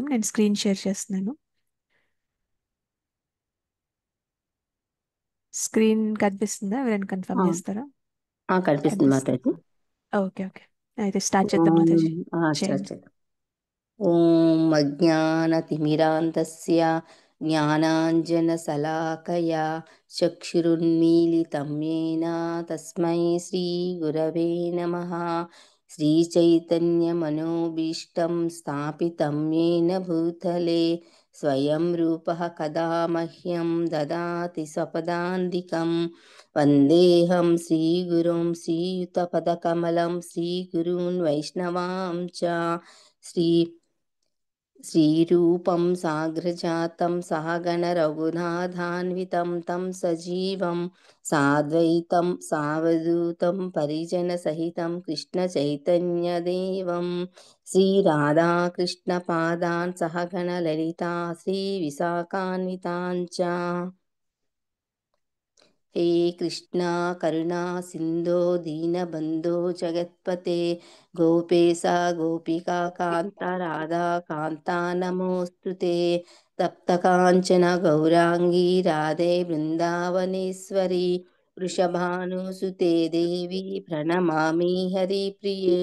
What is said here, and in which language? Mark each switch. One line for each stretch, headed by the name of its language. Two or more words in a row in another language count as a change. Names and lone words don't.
Telugu: నేను స్క్రీన్ షేర్ చేస్తున్నాను. స్క్రీన్ కనిపిస్తుందా? ఎవరైనా ఆ, కన్ఫర్మ్ చేస్తారా? కనిపిస్తుంది మాతాజీ. కనిపిస్తుంది. ఓకే ఓకే, అయితే స్టార్ట్ చేద్దాం ఓం మాతాజీ. స్టార్ట్ చేయండి.
Sanskrit: చేద్దాం. ఓం అజ్ఞానతిమిరాంతస్య జ్ఞానాంజనశలాకయా చక్షురున్మీలితం येन తస్మై శ్రీగురవే నమః. శ్రీచైతన్యమనోభీష్టం స్థాపితం येन భూతలే స్వయం రూపः కదా మహ్యం దదాతి స్వపదాంతికం. వందేహం శ్రీగురుం శ్రీయుతపదకమలం శ్రీగురూన్ వైష్ణవాంచ శ్రీ శ్రీరూపం సాగ్రజాతం సహగణ రఘునాథాన్వితం తం సజీవం సాద్వైతం సావధూతం పరిజన సహితం కృష్ణ చైతన్యదేవం శ్రీరాధాకృష్ణ పాదాన్ సహగణ లలితా శ్రీ విశాఖాన్వితాంచ. हे कृष्णा करुणा सिन्धो दीनबन्धो जगत्पते गोपेशा गोपिका कान्ता राधा कान्ता नमोऽस्तु ते. तप्तकाञ्चन गौराङ्गी राधे वृन्दावनेश्वरी वृषभानुसुते देवी प्रणमामि हरिप्रिये.